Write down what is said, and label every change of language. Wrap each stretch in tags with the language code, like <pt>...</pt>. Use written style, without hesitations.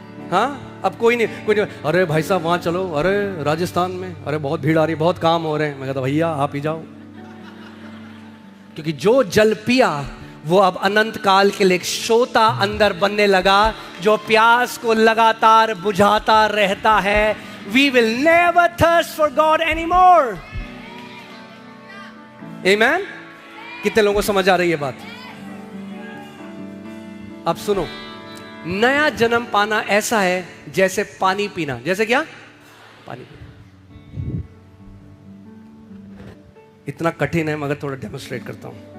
<hi>हाँ, अब कोई नहीं, अरे भाई साहब वहां चलो, अरे राजस्थान में, अरे बहुत भीड़ आ रही है, बहुत काम हो रहे हैं। मैं कहता भैया आप ही जाओ, क्योंकि जो जल पिया वो अब अनंत काल के लिए एक सोता अंदर बनने लगा जो प्यास को लगातार बुझाता रहता है।</hi> <en>We will never thirst for God anymore. Amen?</en> <hi>कितने लोगों को समझ आ रही है बात? अब सुनो, नया जन्म पाना ऐसा है जैसे पानी पीना। जैसे क्या? पानी पीना। इतना कठिन है मगर थोड़ा डेमोन्स्ट्रेट करता हूं।</hi>